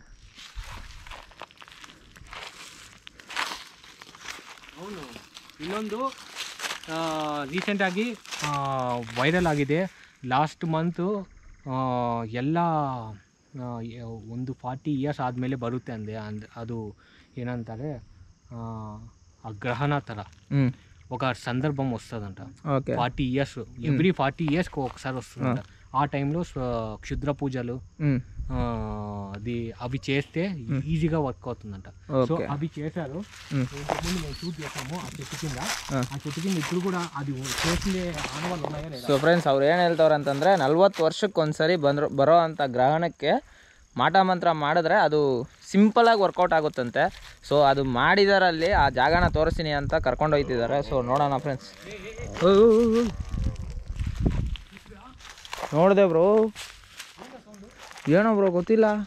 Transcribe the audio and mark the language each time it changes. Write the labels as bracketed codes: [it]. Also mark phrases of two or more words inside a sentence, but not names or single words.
[kn] ಅವನು ಇನ್ನೊಂದು ರೀಸೆಂಟಾಗಿ ವೈರಲ್ ಆಗಿದೆ. [en] last month [kn] ಎಲ್ಲ ಒಂದು 40 ಇಯರ್ಸ್ ಆದಮೇಲೆ ಬರುತ್ತೆ ಅದು ಏನಂತಾರೆ, [te] గ్రహణ ಥರ ఒక సందర్భం వస్తుందంట. 40 ఇయర్స్, [en] every 40 years [te] ఒకసారి వస్తుందంట. ఆ టైంలో క్షుద్ర పూజలు అది అవి చేస్తే ఈజీగా వర్క్ అవుతుందంట. సో అవి చేశారు. ఇంతకుముందు మేము షూట్ చేసాము ఆ చెట్టు కింద ఇప్పుడు కూడా అది చేసిందే ఆనవాళ్ళు ఉన్నాయా లేదా. [en] so friends [kn] ಅವ್ರು ಏನು ಹೇಳ್ತವ್ರೆ ಅಂತಂದರೆ 40 ವರ್ಷಕ್ಕೊಂದ್ಸರಿ ಬರೋ ಅಂಥ ಗ್ರಹಣಕ್ಕೆ ಮಾಟ ಮಂತ್ರ ಮಾಡಿದ್ರೆ ಅದು ಸಿಂಪಲಾಗಿ ವರ್ಕೌಟ್ ಆಗುತ್ತಂತೆ. ಸೊ ಅದು ಮಾಡಿದಾರಲ್ಲಿ ಆ ಜಾಗನ ತೋರಿಸ್ತೀನಿ ಅಂತ ಕರ್ಕೊಂಡು ಹೋಗ್ತಿದ್ದಾರೆ. ಸೊ ನೋಡೋಣ ಫ್ರೆಂಡ್ಸ್. ನೋಡಿದೆ ಬ್ರೋ, ಏನೋ ಬ್ರೋ ಗೊತ್ತಿಲ್ಲ.